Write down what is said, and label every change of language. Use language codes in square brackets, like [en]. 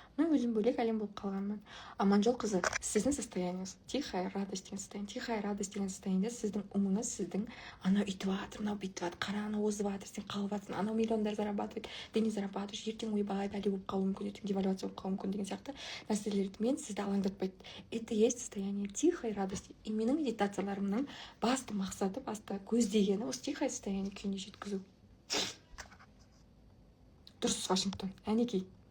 [kk] Өзім бөлек әлем болып қалғанмын. Аманжол қызы, сіздің состояниеңіз тихая радость деген состояние. Тихая радость деген состояниеде сіздің умыңыз, сіздің анау үйтіп жатыр, мынау бүйтіп жатыр, қара анау озып жатыр, сен қалып жатсың, анау миллиондар зарабатывает, [ru] ты не зарабатываешь, [kk] ертең ойбай бәле болып қалуы мүмкін, ертең девальвация болып қалуы мүмкін деген сияқты нәрселерді мен сізді алаңдатпайды. [ru] Это есть состояние тихой радости. [kk] И менің медитацияларымның басты мақсаты, басты көздегені осы тихое состояние күйіне жеткізу. Дұрыс, Вашингтон, әнекей.